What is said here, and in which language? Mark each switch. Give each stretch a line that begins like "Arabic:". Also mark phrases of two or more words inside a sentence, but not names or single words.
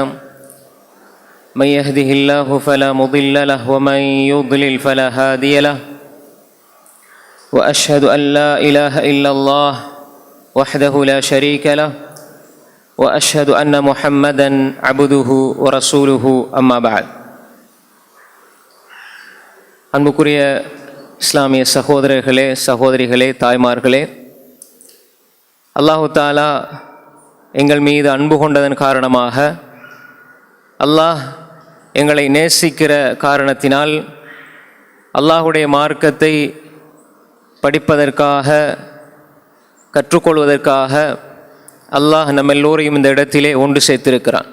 Arabic: من يهده الله فلا مضل له ومن يضلل فلا هادي له. وأشهد أن لا إله إلا الله وحده لا شريك له وأشهد أن محمدًا عبده ورسوله أما بعد.
Tamil: அன்புக்குரிய இஸ்லாமிய சகோதரர்களே, சகோதரிகளே, தாய்மார்களே, அல்லாஹு தாலா எங்கள் மீது அன்பு கொண்டதன் காரணமாக, அல்லாஹ் எங்களை நேசிக்கிற காரணத்தினால், அல்லாஹுடைய மார்க்கத்தை படிப்பதற்காக, கற்றுக்கொள்வதற்காக அல்லாஹ் நம்ம எல்லோரையும் இந்த இடத்திலே ஒன்று சேர்த்திருக்கிறான்.